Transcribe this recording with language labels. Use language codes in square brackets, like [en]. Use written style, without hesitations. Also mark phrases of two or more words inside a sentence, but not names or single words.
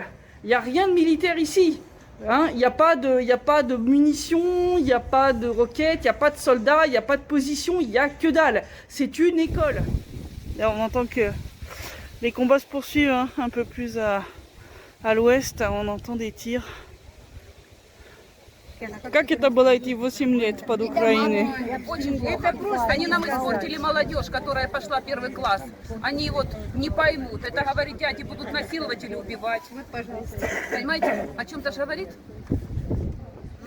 [fr] Il n'y a rien de militaire ici. Il n'y a pas de munitions, il n'y a pas de roquettes, il n'y a pas de soldats, il n'y a pas de position, il n'y a que dalle. C'est une école. Là, on entend que les combats se poursuivent un peu plus à l'ouest, on entend des tirs. [ru] Как это было идти 8 лет под Украиной? Это просто, они нам испортили молодежь, которая пошла 1 класс. Они вот не поймут. Это, говорит, дяди будут насиловать или убивать. Понимаете, о чем-то же говорит?